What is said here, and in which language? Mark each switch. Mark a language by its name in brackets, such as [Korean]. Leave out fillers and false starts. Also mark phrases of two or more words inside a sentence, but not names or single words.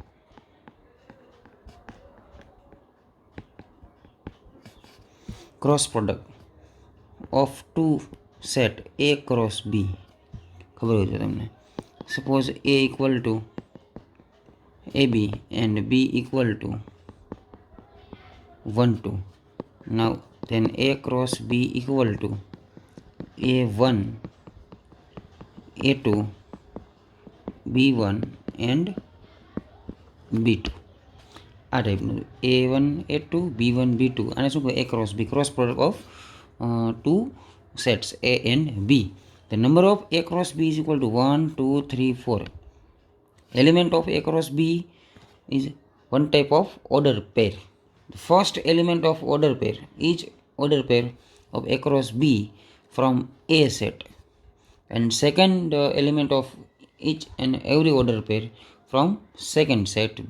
[English] cross product of two set A cross B. [Gujarati] ખબર હોય તો તમને. [English] suppose A equal to AB and B equal to 1, 2. Now then A cross B equal to A1, A2, B1 and B2. [Gujarati] આ ટાઈપનું A1, A2, B1, B2, આને શું કહે? [English] A cross B, cross product of two sets A and B. The number of A cross B is equal to 1, 2, 3, 4. Element of A cross B is one type of order pair. The first element of order pair is order pair of A cross B from A set, and second element of each and every order pair from second set B.